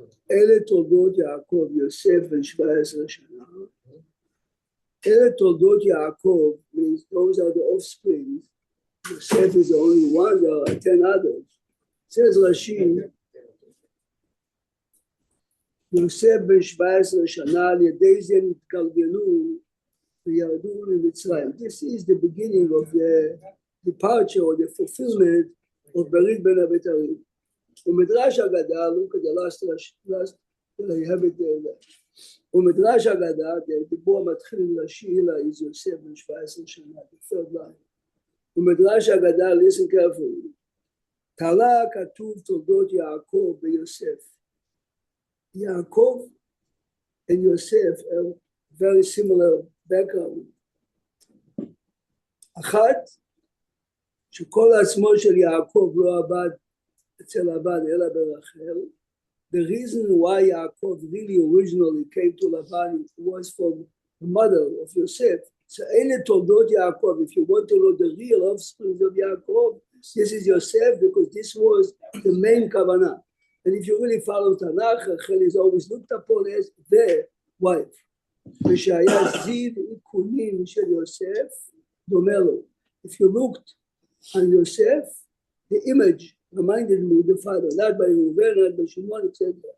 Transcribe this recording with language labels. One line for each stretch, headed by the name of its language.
Hebrew: אלה תולדות יעקב, יוסף בן 17 שנה. אלה תולדות יעקב,
English: means those are the offspring. Yosef is the only one, there are 10 others. Says Rashi,
Hebrew: יוסף בן 17 שנה, על ידי זה נתגלגלו וירדו למצרים.
English: This is the beginning of the departure or the fulfillment of ברית בין הבתרים.
Hebrew: ומדרש אגדה,
English: look at the last, I have it there.
Hebrew: ומדרש אגדה, הדיבור המתחיל עם רשילה, is יוסף בן 17 שנה,
English: the third line.
Hebrew: ומדרש אגדה,
English: listen carefully.
Hebrew: תלה כתוב תולדות יעקב ויוסף.
English: יעקב and Yosef have very similar background.
Hebrew: אחת, שכל עצמו של יעקב לא עבד אצל לבן אלא ברחל.
English: The reason why Yaakov really originally came to Laban was from the mother of Yosef. So
Hebrew: אלה תולדות
English: Yaakov. If you want to know the real offspring of Yaakov, this is Yosef, because this was the main kavanah. And if you really follow Tanakh, Rachel is always looked upon as the wife.
Hebrew: ושהיה זיו עיקונים של יוסף דומה לו.
English: If you looked on Yosef, the image reminded me of the father, not by Reuven, not by Shimon, etc.